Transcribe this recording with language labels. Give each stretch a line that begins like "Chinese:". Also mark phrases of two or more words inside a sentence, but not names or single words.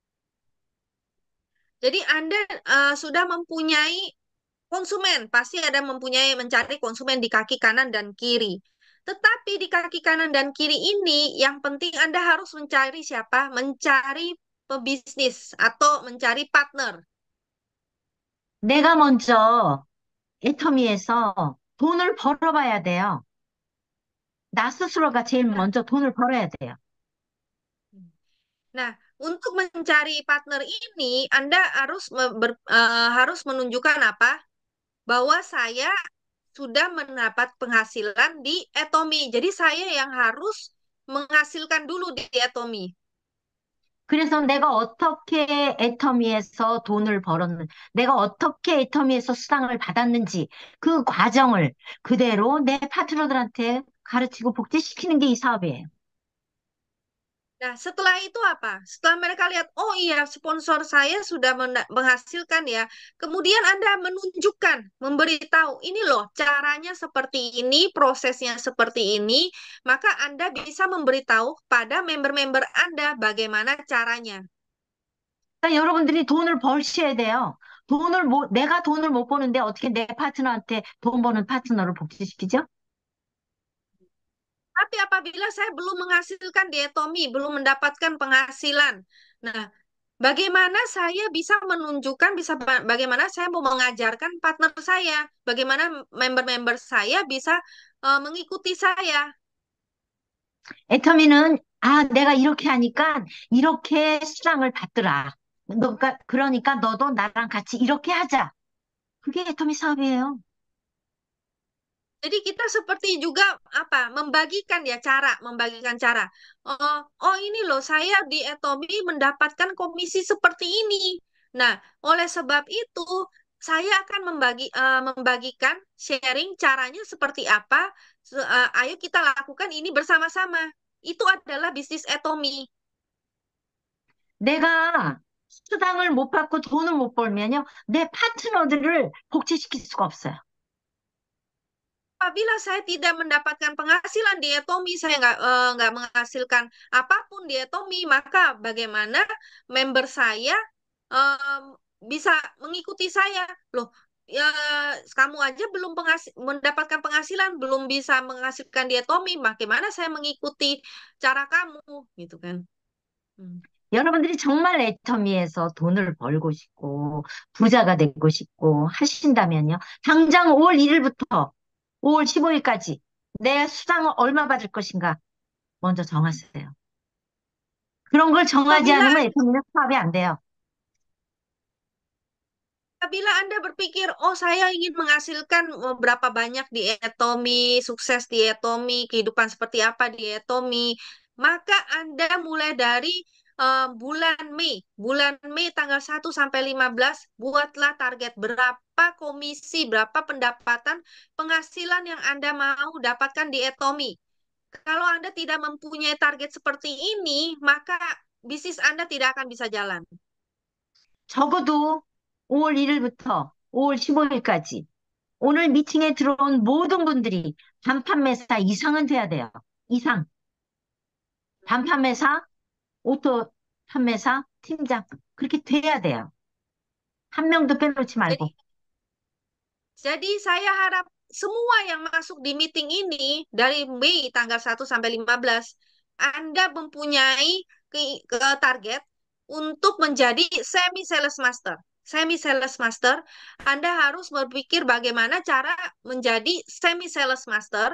Indonesian: Jadi Anda sudah mempunyai konsumen, pasti ada mempunyai mencari konsumen di kaki kanan dan kiri. Tetapi di kaki kanan dan kiri ini yang penting Anda harus mencari siapa? Mencari pebisnis atau mencari partner.
Korean: 내가 먼저 애터미에서 돈을 벌어봐야 돼요. 나 스스로가 제일 먼저 돈을 벌어야 돼요.
Indonesian: Nah, untuk mencari partner ini Anda harus harus menunjukkan apa? Bahwa saya sudah mendapat penghasilan di Atomi. Jadi saya yang harus menghasilkan dulu di Atomi.
Korean: 그래서 내가 어떻게 애터미에서 수당을 받았는지 그 과정을 그대로 내 파트너들한테 가르치고 복제시키는 게 이 사업이에요.
Indonesian: Nah, setelah itu apa? Setelah mereka lihat, oh iya, sponsor saya sudah menghasilkan ya. Kemudian Anda menunjukkan, memberitahu, ini loh, caranya seperti ini, prosesnya seperti ini. Maka Anda bisa memberitahu pada member-member Anda bagaimana caranya.
Korean: 그러니까 여러분들이 돈을 벌셔야 돼요. 내가 돈을 못 버는데 어떻게 내 파트너한테 돈 버는 파트너를 복제시키죠?
Indonesian: Tapi apabila saya belum menghasilkan dietomi, belum mendapatkan penghasilan, nah, bagaimana saya bisa menunjukkan, bagaimana saya mau mengajarkan partner saya, bagaimana member-member saya bisa mengikuti saya.
Korean: 애터미는 내가 이렇게 하니까 이렇게 수당을 받더라. 그러니까 너도 나랑 같이 이렇게 하자. 그게 애터미 사업이에요.
Indonesian: Jadi kita seperti juga apa membagikan cara. Oh ini loh saya di Atomi mendapatkan komisi seperti ini. Nah, oleh sebab itu saya akan membagikan sharing caranya seperti apa. Ayo kita lakukan ini bersama-sama. Itu adalah bisnis Atomi.
Korean: 내가 수당을 못 받고 돈을 못 벌면요, 내 파트너들을 복제시킬 수가 없어요.
Indonesian: Apabila saya tidak mendapatkan penghasilan di Atomi, saya nggak menghasilkan apapun di Atomi, maka bagaimana member saya bisa mengikuti saya? Loh, ya kamu aja belum mendapatkan penghasilan, belum bisa menghasilkan di Atomi, bagaimana saya mengikuti cara kamu, gitu kan? Hmm.
Korean: 여러분들이 정말 애터미에서 돈을 벌고 싶고 부자가 되고 싶고 하신다면요. 당장 5월 1일부터 5월 15일까지 내 수당을 얼마 받을 것인가 먼저 정하세요. 그런 걸 정하지
Indonesian: Apabila
Korean: 않으면 애터미는 사업이 안 돼요. Apabila Anda berpikir, oh saya ingin menghasilkan berapa banyak di Atomi, sukses di Atomi, kehidupan seperti apa di Atomi, maka Anda mulai dari bulan Mei tanggal 1 sampai 15, buatlah target berapa komisi, berapa pendapatan penghasilan yang Anda mau dapatkan di Atomy. Kalau Anda tidak mempunyai target seperti ini, maka bisnis Anda tidak akan bisa jalan. 적어도 5월 1일부터 5월 15일까지 오늘 미팅에 들어온 모든 분들이 단판매사 이상은 돼야 돼요. 이상. 단판매사, 오토 판매사, 팀장. 그렇게 돼야 돼요. 한 명도 빼놓지
Indonesian: Jadi,
Korean: 말고.
Indonesian: jadi saya harap semua yang masuk di meeting ini dari Mei tanggal 1 sampai 15, Anda mempunyai target untuk menjadi
English: semi sales master. Semi sales master,
Indonesian: Anda harus berpikir bagaimana cara menjadi
English: semi sales master.